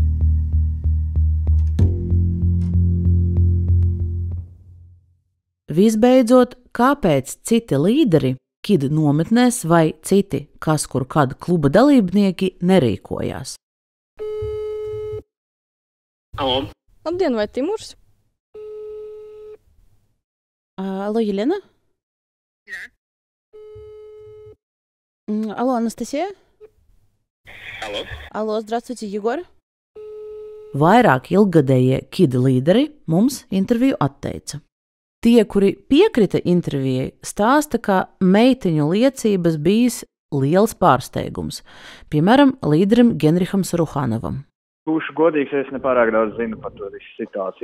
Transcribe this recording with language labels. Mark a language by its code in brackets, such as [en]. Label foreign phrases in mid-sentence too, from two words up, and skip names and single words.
[lv] Visbeidzot, kāpēc citi līderi, KID nometnēs vai citi, kas kur kad kluba dalībnieki nerīkojās? Alo. Labdien, vai Timurs? [ru] Алло, Елена? Да. Алло, Анастасия? Алло. Алло, здравствуйте, Егор. [lv] Vairāk ilggadējie KID līderi mums interviju atteica. Tie, kuri piekrita intervijai, stāsta, ka meiteņu liecības bijis liels pārsteigums. Piemēram, līderim Genriham Saruhanovam. Būšu godīgs, es nepārāk daudz zinu par to visu situāciju.